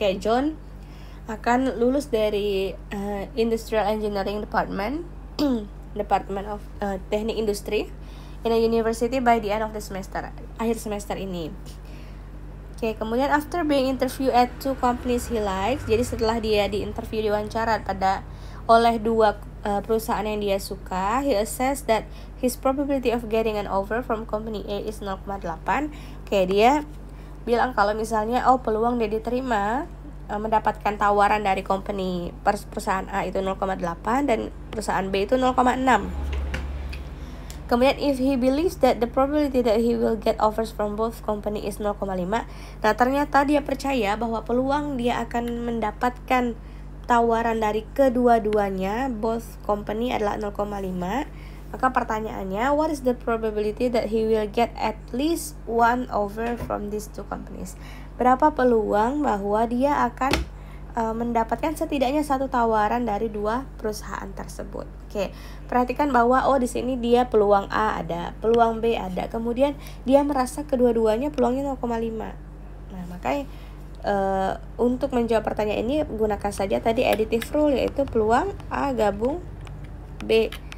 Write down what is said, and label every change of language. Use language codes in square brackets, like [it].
[en] John [id] akan lulus dari [en] industrial engineering department department of [id] teknik industri [en] in a university by the end of the semester, [id] akhir semester ini. Kemudian [en] after being interviewed at 2 companies he likes, [id] jadi setelah dia diinterview, diwawancara oleh 2 perusahaan yang dia suka, [en] he assessed that his probability of getting an offer from company A is 0,8. [id] Dia bilang kalau misalnya peluang dia diterima mendapatkan tawaran dari perusahaan A itu 0,8 dan perusahaan B itu 0,6. Kemudian [en] if he believes that the probability that he will get offers from both company is 0,5. [id] Nah, ternyata dia percaya bahwa peluang dia akan mendapatkan tawaran dari kedua-duanya, [en] both company, [id] adalah 0,5. Maka pertanyaannya, [en] what is the probability that he will get at least one offer from these 2 companies? [id] Berapa peluang bahwa dia akan mendapatkan setidaknya 1 tawaran dari 2 perusahaan tersebut. Perhatikan bahwa di sini dia peluang A ada, peluang B ada, kemudian dia merasa kedua-duanya peluangnya 0,5. Nah, makanya untuk menjawab pertanyaan ini gunakan saja tadi additive rule, yaitu peluang A gabung B.